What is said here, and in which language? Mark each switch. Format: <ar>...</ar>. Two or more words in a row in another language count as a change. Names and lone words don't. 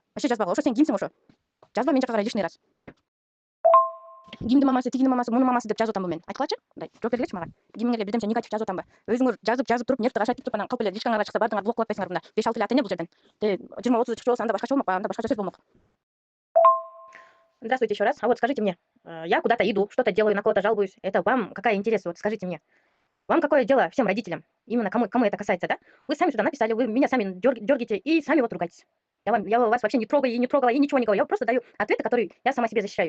<ky>Вообще жазбагыла. Ошо сен кимсиң ошо? Жазба мен жака карай</ky> <ru>лишний раз.</ru> <ky>Кимдин мамасы, тигинин мамасы, мунун мамасы деп жазып атамбы мен? Айткылачы? Мындай жооп бергилечи мага. Кимиңерге бирдемче негатив жазып атамбы? Өзүңөр жазып туруп нервти кашайтып туруп анан калп эле лишкаңарга чыкса бардыгыңар блок кылып атпайсыңарбы мында? 5-6 эле ата-эне бул жерден. 20-30 чыкчу болсо анда башкача болмок, анда башкача сөз болмок.</ky> <ru>Здравствуйте еще раз. А вот скажите мне, я куда-то иду, что-то делаю, на кого-то жалуюсь. Это вам какая интерес? Вот скажите мне. Вам какое дело всем родителям? Именно кому это касается, да? Вы сами сюда написали, вы меня сами дергаете и сами вот ругаетесь. Я вас вообще не трогаю и не трогала, и ничего не говорю. Я просто даю ответы, которые я сама себе защищаю.</ru>